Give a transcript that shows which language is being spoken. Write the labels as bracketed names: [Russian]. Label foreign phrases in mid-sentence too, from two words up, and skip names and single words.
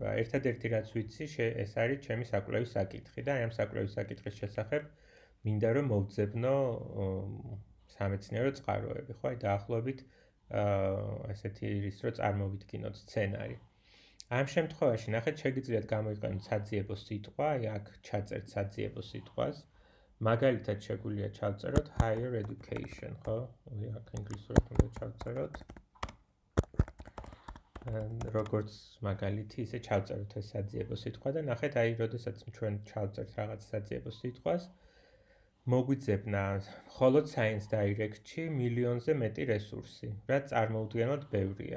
[Georgian] ერთადერთი რაც ვიცი, ეს არის ჩემი საკვლევის საკითხი და ამ საკვლევის საკითხის შესახებ მინდა რომ მოვძებნო სამეცნიერო წყაროები, ხო, აი დაახლოებით ესეთი ის რომ წარმოვიდგინოთ სცენარი. ამ შემთხვევაში ნახეთ, შეგიძლიათ გამოიყენოთ საძიებო სიტყვა, აი აქ ჩაწერთ საძიებო სიტყვას. მაგალითად შეგვიძლია ჩავწეროთ [English] higher education, [Georgian] ხო? აქ ინგლისურად უნდა ჩავწეროთ. როგორც მაგალითი, ისე ჩავწეროთ ეს საძიებო სიტყვა და ნახეთ, აი როდესაც ჩვენ ჩავწერთ რაღაც საძიებო სიტყვას, მოგვიძებნა მხოლოდ Science Direct-ში მილიონზე მეტი რესურსი, რაც წარმოუდგენლად ბევრია.